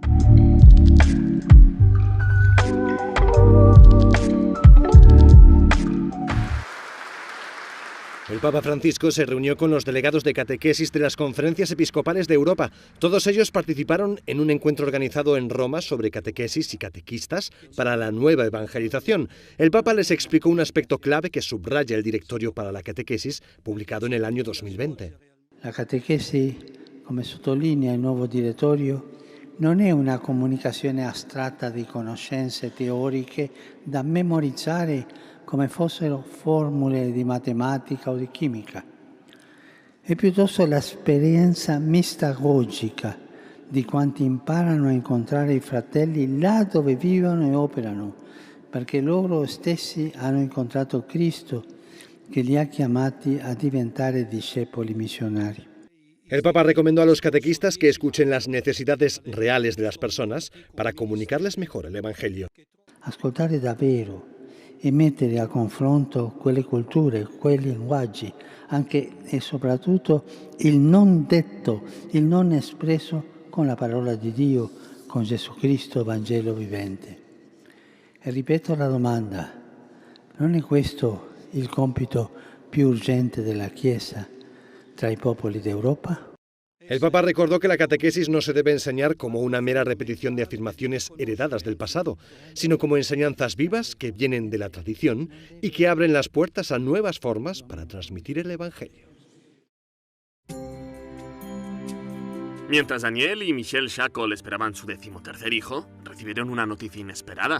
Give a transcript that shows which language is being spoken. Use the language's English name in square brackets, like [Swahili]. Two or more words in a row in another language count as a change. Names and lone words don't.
[Spanish] El Papa Francisco se reunió con los delegados de catequesis de las conferencias episcopales de Europa. Todos ellos participaron en un encuentro organizado en Roma sobre catequesis y catequistas para la nueva evangelización. El Papa les explicó un aspecto clave que subraya el Directorio para la Catequesis, publicado en el año 2020. [Italian] La catequesi, come sottolinea il nuovo direttorio, non è una comunicazione astratta di conoscenze teoriche da memorizzare come fossero formule di matematica o di chimica. È piuttosto l'esperienza mistagogica di quanti imparano a incontrare i fratelli là dove vivono e operano, perché loro stessi hanno incontrato Cristo che li ha chiamati a diventare discepoli missionari. [Spanish] El Papa recomendó a los catequistas que escuchen las necesidades reales de las personas para comunicarles mejor el Evangelio. [Italian] Ascoltare davvero e mettere a confronto quelle culture, quei linguaggi, anche e soprattutto il non detto, il non espresso con la parola di Dio, con Gesù Cristo, Vangelo vivente. E ripeto la domanda, non è questo il compito più urgente della Chiesa tra i popoli d'Europa? [Spanish] El Papa recordó que la catequesis no se debe enseñar como una mera repetición de afirmaciones heredadas del pasado, sino como enseñanzas vivas que vienen de la tradición y que abren las puertas a nuevas formas para transmitir el Evangelio. Mientras Daniel y Michelle Shackle esperaban su 13º hijo, recibieron una noticia inesperada.